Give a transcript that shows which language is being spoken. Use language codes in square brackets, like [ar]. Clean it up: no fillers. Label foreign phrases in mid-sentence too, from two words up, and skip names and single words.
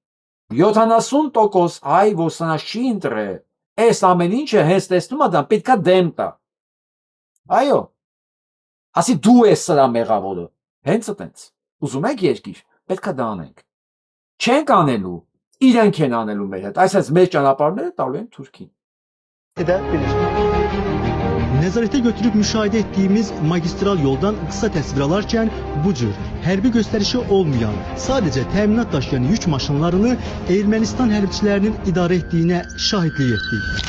[hy] 70% հայ որ սնա չի ընտրել, այս ամեն ինչը հենց տեսնում է դա պետքա դեմ տա։ Այո։ Ասի դու ես սրա մեղավորը։ Հենց այդպես։ Ուզում եք երկիր, պետքա դա անենք։ Չենք անելու, իրենք են անելու մեր հետ, այսպես մեր ճանապարհները տալու են Թուրքին։ [az] Nəzarətə götürüb müşahidə etdiyimiz magistral yoldan qısa təsvir alarkən bu cür hərbi göstərişi olmayan, sadəcə təminat daşıyan yük maşınlarını Ermənistan hərbiçilərinin idarə etdiyinə şahidlik etdik.